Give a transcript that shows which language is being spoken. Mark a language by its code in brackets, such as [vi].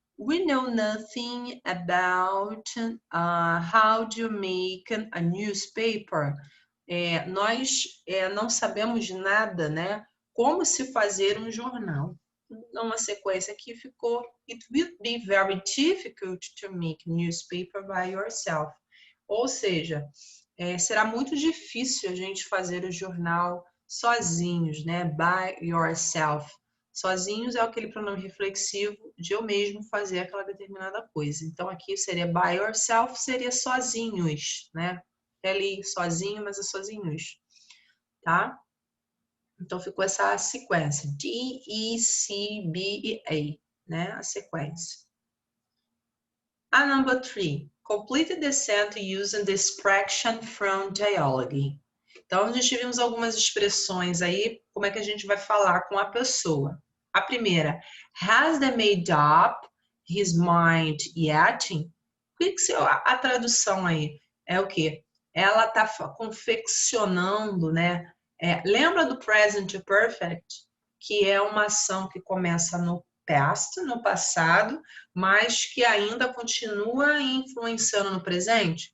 [en] We know nothing about how to make a newspaper. [pt] Nós não sabemos nada, né? Como se fazer um jornal. [en] Numa sequência aqui ficou it will be very difficult to make newspaper by yourself. [pt] Ou seja, será muito difícil a gente fazer o jornal sozinhos, né? By yourself. Sozinhos é aquele pronome reflexivo de eu mesmo fazer aquela determinada coisa. Então, aqui seria by yourself, seria sozinhos, né? Ali, sozinho, mas é sozinhos, tá? Então, ficou essa sequência. D, E, C, B e A, né? A sequência. A number 3. [en] Complete the sentence using the expression from dialogue. [pt] Então, nós tivemos algumas expressões aí, como é que a gente vai falar com a pessoa. [en] A primeira, has they made up his mind yet? [pt] A tradução aí é o quê? Ela está confeccionando, né? Lembra do present perfect? Que é uma ação que começa no past, no passado, mas que ainda continua influenciando no presente.